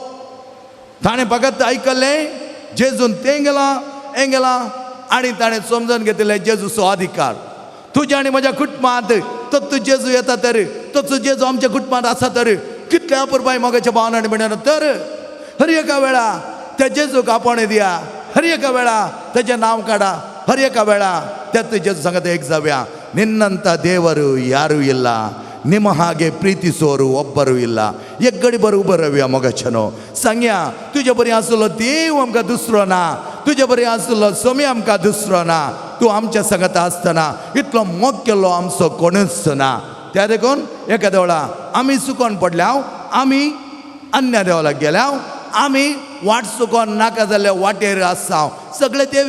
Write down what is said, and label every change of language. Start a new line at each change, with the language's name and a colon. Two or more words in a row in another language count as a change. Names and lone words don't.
Konkani: ताणें फकत आयकल्लें जेजून तें गेला आनी ताणें समजून घेतलें जेजूचो अधिकार तुज्या आनी म्हज्या कुटुंबांत तो जेजू येता तर तो जेजू आमच्या कुटुंबांत आसा तर कितले अपुरबाय मोगाच्या भावान आनी भयणान तर हर एका वेळा त्या जेजूक आपण दिया हर एका वेळा तेजें नांव काडा हर एका वेळा तें जेजू सांगत एक जावया
Kannada: ನಿನ್ನಂಥ ದೇವರು ಯಾರೂ ಇಲ್ಲ ನಿಮ್ಮ ಹಾಗೆ ಪ್ರೀತಿಸೋರು ಒಬ್ಬರು ಇಲ್ಲ
Konkani: ಎಗ್ಗಡಿ बरोबर मोगाचनो सांगया तुजे बरी आसलो देव आमकां दुसरो ना तुजे बरी आसलो सोमी आमकां दुसरो ना तूं आमच्या सांगता आसतना इतलो मोग केल्लो आमचो कोणूच ना त्या देखून एखाद्या वेळा आमी चुकोन पडल्या आमी अन्य देवाक गेल्या आमी वाट चुकोन नाका जाल्ल्या वाटेर आसा सगळे देव